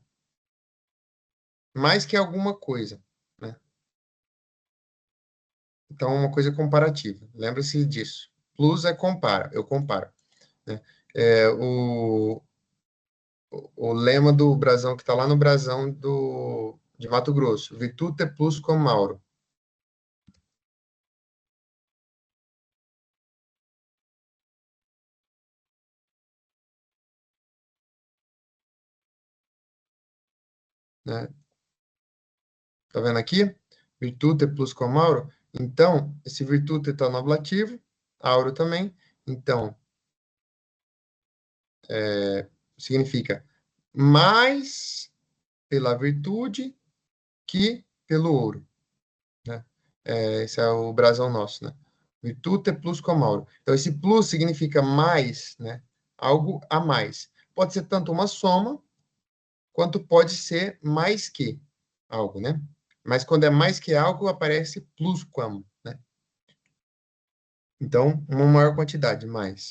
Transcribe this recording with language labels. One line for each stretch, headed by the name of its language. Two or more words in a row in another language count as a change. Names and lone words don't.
Portuguese: Mais que alguma coisa, né? Então, uma coisa comparativa. Lembre-se disso. Plus é compara, eu comparo, né? O lema do brasão que está lá no brasão de Mato Grosso,
Latin: virtute plus quam mauro.
Portuguese: Né? Tá vendo aqui?
Latin: Virtute plus quam mauro.
Portuguese: Então, esse virtute está no ablativo, auro também. Então, significa mais pela virtude que pelo ouro, né? Esse é o brasão nosso, né?
Latin: Virtute plus quam mauro.
Portuguese: Então, esse plus significa mais, né? Algo a mais. Pode ser tanto uma soma, quanto pode ser mais que algo, né? Mas quando é mais que algo, aparece plusquam, né? Então, uma maior quantidade, mais.